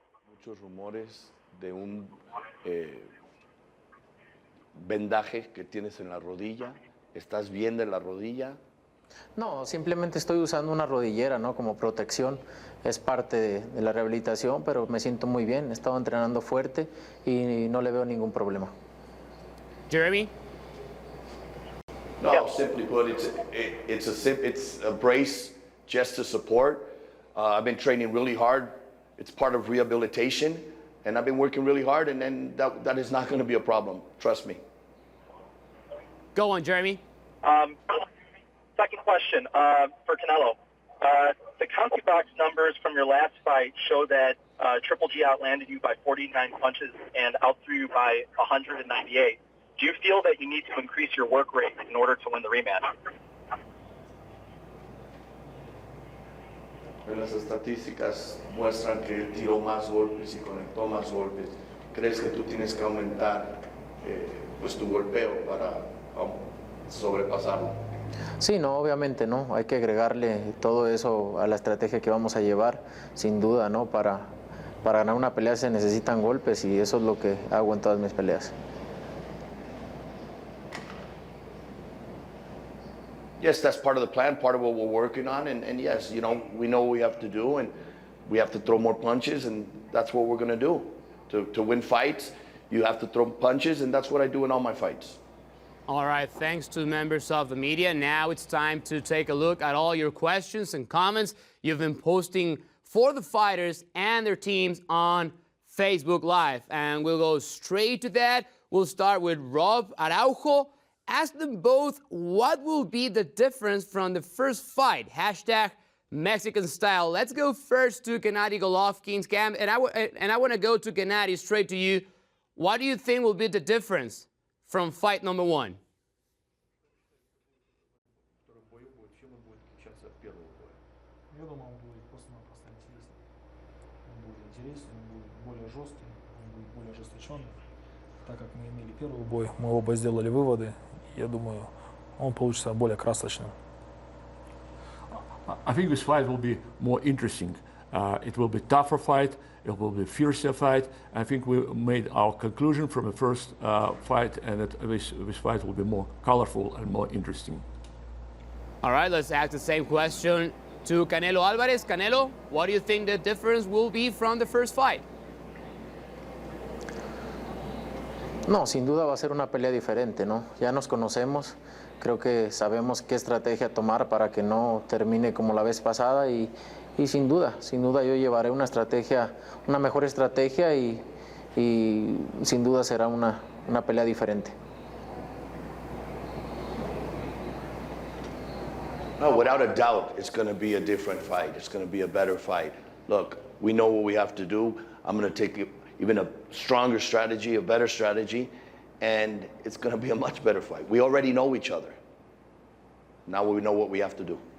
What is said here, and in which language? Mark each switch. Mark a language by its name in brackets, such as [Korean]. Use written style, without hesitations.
[Spanish] Muchos rumores de un vendaje que tienes en la rodilla. ¿Estás bien de la rodilla? No, simplemente estoy usando una rodillera, ¿no? Como protección. Es parte de la rehabilitación, pero me siento muy bien. He estado entrenando fuerte y no le veo ningún problema. [English] Jeremy? No, simply put, it's a brace just to support. I've been training really hard. It's part of rehabilitation, and I've been working really hard, and then that is not going to be a problem. Trust me. Go on, Jeremy. Second question for Canelo. The CompuBox numbers from your last fight show that Triple G outlanded you by 49 punches and outthrew you by 198. Do you feel that you need to increase your work rate in order to win the rematch? [Spanish] Las estadísticas muestran que él tiró más golpes y conectó más golpes. ¿Crees que tú tienes que aumentar pues tu golpeo para sobrepasarlo? Sí, no, obviamente no. Hay que agregarle todo eso a la estrategia que vamos a llevar, sin duda, ¿no? Para ganar una pelea se necesitan golpes y eso es lo que hago en todas mis peleas. [English] Yes, that's part of the plan, part of what we're working on, and yes, you know, we know what we have to do, and we have to throw more punches, and that's what we're going to do. To win fights, you have to throw punches, and that's what I do in all my fights. All right, thanks to members of the media. Now it's time to take a look at all your questions and comments you've been posting for the fighters and their teams on Facebook Live. And we'll go straight to that. We'll start with Rob Araujo. Ask them both what will be the difference from the first fight. Hashtag Mexican style. Let's go first to Gennady Golovkin's camp. And I want to go to Gennady, straight to you. What do you think will be the difference from fight number one? [Russian] Я думаю, он будет просто-напросто интереснее. Он будет интереснее, он будет более жесткий, он будет более ожесточенный. Так как мы имели первый бой, мы оба сделали выводы. Я думаю, он получится более красочным. [English] I think this fight will be more interesting. It will be a tougher fight. It will be a fiercer fight. I think we made our conclusion from the first fight, and that this fight will be more colorful and more interesting. All right, let's ask the same question to Canelo Alvarez. Canelo, what do you think the difference will be from the first fight? [Spanish] No, sin duda va a ser una pelea diferente, ¿no? Ya nos conocemos, creo que sabemos qué estrategia tomar para que no termine como la vez pasada y sin duda yo llevaré una estrategia, una mejor estrategia y y sin duda será una pelea diferente. [English] No, without a doubt, it's going to be a different fight. It's going to be a better fight. Look, we know what we have to do. I'm going to take even a stronger strategy, a better strategy, and it's going to be a much better fight. We already know each other. Now we know what we have to do.